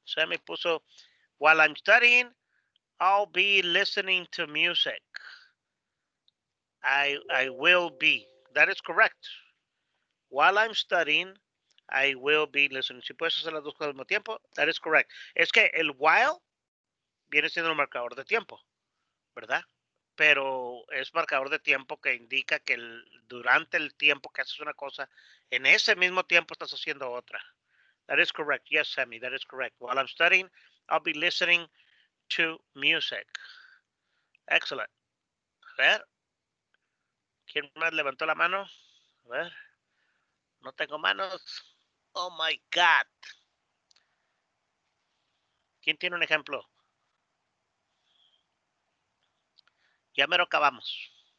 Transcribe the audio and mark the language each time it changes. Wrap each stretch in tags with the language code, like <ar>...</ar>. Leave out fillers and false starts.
<en>Sammy</en> <es>puso,</es> <en>while I'm studying, I'll be listening to music. I will be. That is correct. While I'm studying, I will be listening.</en> <es>Si puedes hacer las dos cosas al mismo tiempo,</es> <en>that is correct.</en> <es>Es que el while viene siendo un marcador de tiempo, ¿verdad? Pero es marcador de tiempo que indica que durante el tiempo que haces una cosa, en ese mismo tiempo estás haciendo otra.</es> <en>That is correct. Yes, Sammy, that is correct. While I'm studying, I'll be listening to music. Excellent.</en> <es>A ver. ¿Quién más levantó la mano? A ver. No tengo manos.</es> <en>Oh my God.</en> <es>¿Quién tiene un ejemplo? Ya mero acabamos.</es>